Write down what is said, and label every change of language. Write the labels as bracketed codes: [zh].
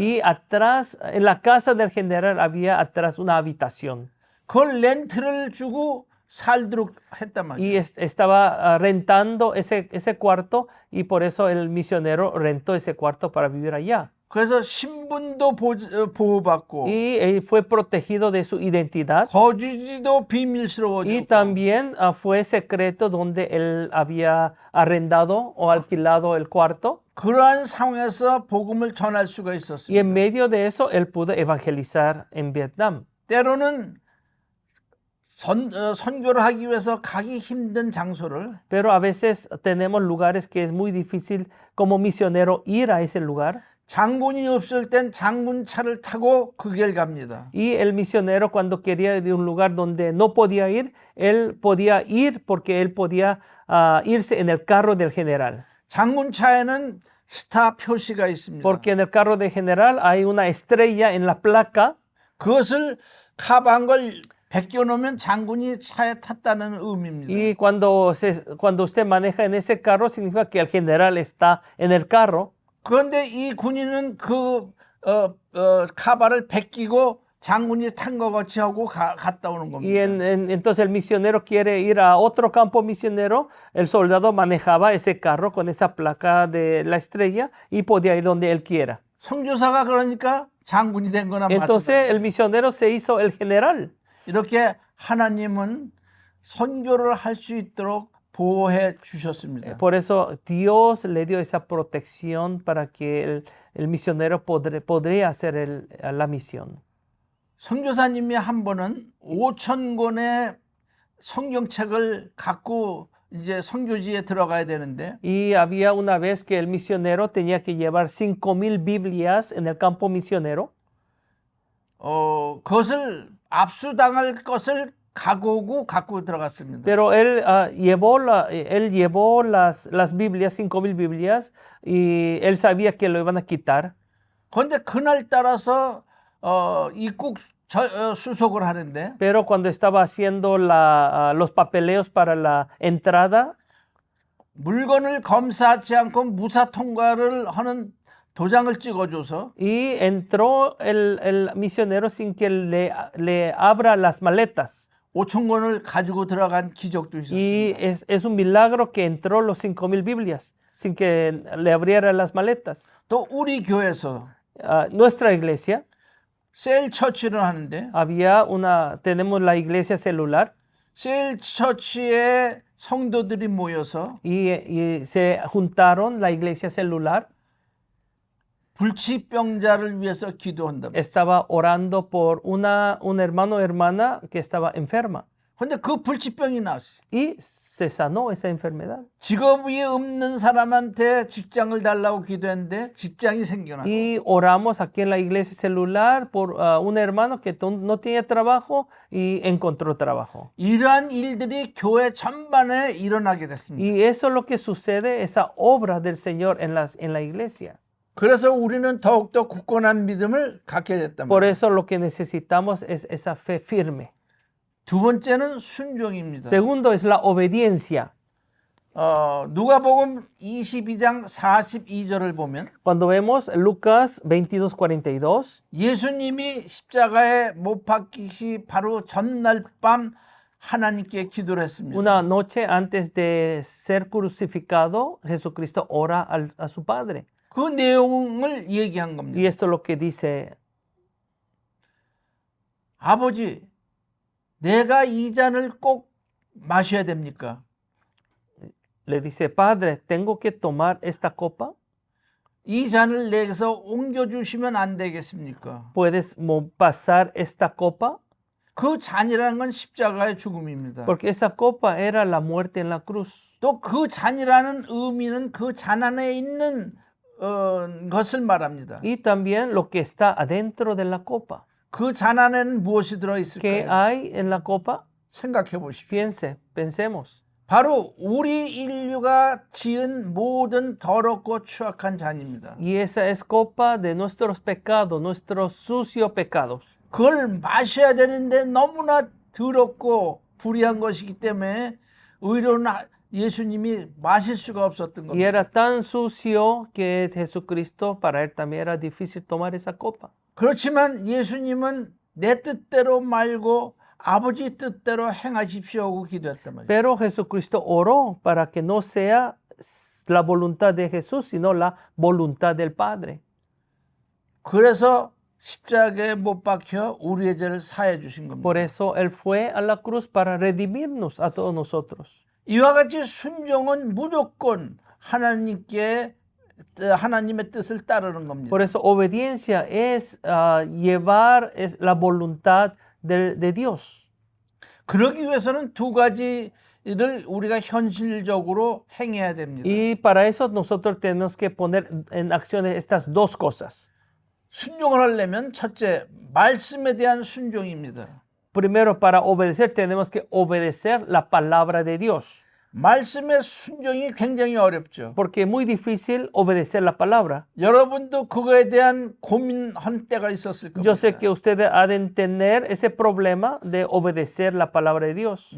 [es] Y atrás, en la casa del general había atrás una habitación. [ko] 그걸 렌트를 주고 살도록 했단 말이에요. [es] Y estaba rentando ese cuarto y por eso el misionero rentó ese cuarto para vivir allá. [ko] 그래서 신분도 보호받고 [es] Y él fue protegido de su identidad. [ko] 거주지도 [es] Y [ko] 비밀스러워졌고 [es] también fue secreto donde él había arrendado o alquilado el cuarto. [ko] 그러한 상황에서 복음을 전할 수가 [es] Y [ko] 있었습니다. [es] en medio de eso, él pudo evangelizar en Vietnam. [ko] 때로는 선교를 하기 위해서 가기 힘든 장소를 [es] Pero a veces tenemos lugares que es muy difícil como misionero ir a ese lugar. [ko] 장군이 없을 땐 장군차를 타고 그 길 갑니다. [es] Y el misionero cuando quería ir a un lugar donde no podía ir, él podía ir porque él podía irse en el carro del general. [ko] 장군차에는 스타 표시가 있습니다. [es] Porque en el carro del general hay una estrella en la placa. [ko] 그것을 카바한 걸 벗겨놓으면 장군이 차에 탔다는 의미입니다. [es] Y cuando usted maneja en ese carro, significa que el general está en el carro. [ko] 그런데 이 군인은 그 카바를 벗기고 장군이 탄 거 같이 하고 갔다 오는 겁니다. [es] Y entonces el misionero quiere ir a otro campo misionero. El soldado manejaba ese carro con esa placa de la estrella y podía ir donde él quiera. [ko] 선교사가 그러니까 장군이 된 거나 [es] Entonces [ko] 마찬가지. [es] el misionero se hizo el general. [ko] 이렇게 하나님은 선교를 할 수 있도록 보호해 주셨습니다. [es] Por eso Dios le dio esa protección para que el misionero podría hacer la misión. [ko] 선교사님이 한 번은 5,000권의 성경책을 갖고 이제 선교지에 들어가야 되는데 [es] Y había una vez que el misionero tenía que llevar 5,000 Biblias en el campo misionero. [ko] 그것을 압수당할 것을 갖고 들어갔습니다. [es] Pero él llevó las Biblias, 5,000 Biblias, y él sabía que lo iban a quitar. [ko] 그런데 그날 따라서 입국 수속을 하는데 [es] Pero cuando estaba haciendo los papeleos para la entrada, [ko] 물건을 검사하지 않고 무사 통과를 하는 도장을 찍어줘서 [es] y entró el misionero sin que le abra las maletas. [ko] 5,000권을 가지고 들어간 기적도 [es] Y [ko] 있었습니다. [es] es un milagro que entró los 5,000 Biblias sin que le abriera las maletas. [ko] 또 우리 교회에서 [es] Nuestra iglesia [ko] 셀 처치를 하는데 [es] tenemos la iglesia celular [ko] 셀 처치에 성도들이 모여서 [es] y se juntaron la iglesia celular. [ko] 불치병자를 위해서 기도한다. [es] Estaba orando por un hermano o hermana que estaba enferma [ko] 근데 그 불치병이 나왔어요. [es] y se sanó esa enfermedad. [ko] 직업이 없는 사람한테 직장을 달라고 기도했는데 직장이 생겨나고 [es] Y oramos aquí en la iglesia celular por un hermano que no tenía trabajo y encontró trabajo. [ko] 이러한 일들이 교회 전반에 일어나게 됐습니다. [es] Y eso es lo que sucede, esa obra del Señor en la iglesia. [ko] 그래서 우리는 더욱더 굳건한 믿음을 갖게 됐단 [es] Por [ko] 말이에요. [es] eso lo que necesitamos es esa fe firme. [ko] 두 번째는 순종입니다. [es] Segundo es la obediencia. [ko] 누가복음 22장 42절을 보면 [es] Cuando vemos Lucas 22:42, [ko] 예수님이 십자가에 못 박히시 바로 전날 밤 하나님께 기도를 했습니다. [es] una noche antes de ser crucificado, Jesucristo ora a su Padre. [ko] 그 내용을 얘기한 [es] Y [ko] 겁니다. [es] esto es lo que dice, [ko] 아버지, 내가 이 잔을 꼭 마셔야 됩니까? [es] Le dice, Padre, ¿tengo que tomar esta copa? [ko] 이 잔을 내게서 옮겨주시면 안 되겠습니까? [es] ¿Puedes pasar esta copa? [ko] 그 잔이라는 건 십자가의 죽음입니다. [es] Porque esa copa era la muerte en la cruz. [ko] 또 그 잔이라는 의미는 그 잔 안에 있는 것을 말합니다. [es] Y también lo que está adentro de la copa. [ko] 그 잔 안에는 무엇이 [es] ¿Qué [ko] 들어있을까요? [es] hay en la copa? [ko] 생각해 보십시오. [es] Pensemos. [ko] 바로 우리 인류가 지은 모든 더럽고 추악한 잔입니다. [es] Y esa es copa de nuestros pecados, nuestros sucios pecados. [ko] 그걸 마셔야 되는데 너무나 더럽고 불의한 것이기 때문에 의로운 예수님이 마실 수가 없었던 [es] Y [ko] 겁니다. [es] era tan sucio que Jesucristo, para él también era difícil tomar esa copa. [ko] 그렇지만 예수님은 내 뜻대로 말고 아버지 뜻대로 행하십시오 하고 기도했단 말이에요. [es] Pero Jesucristo oró para que no sea la voluntad de Jesús, sino la voluntad del Padre. [ko] 그래서 십자가에 못 박혀 우리의 죄를 사해 주신 겁니다. [es] Por eso Él fue a la cruz para redimirnos a todos nosotros. [ko] 이와 같이 순종은 무조건 하나님의 뜻을 따르는 겁니다. [es] Por eso obediencia es llevar la voluntad de Dios. [ko] 그러기 위해서는 두 가지를 우리가 현실적으로 행해야 됩니다. [es] Y para eso nosotros tenemos que poner en acciones estas dos cosas. [ko] 순종을 하려면 첫째, 말씀에 대한 순종입니다. [es] Primero, para obedecer tenemos que obedecer la palabra de Dios. [ko] 말씀의 순종이 굉장히 어렵죠. [es] Porque es muy difícil obedecer la palabra. [ko] 여러분도 그거에 대한 고민한 때가 있었을 [es] Yo sé [ko] 겁니다. [es] que ustedes han de tener ese problema de obedecer la palabra de Dios.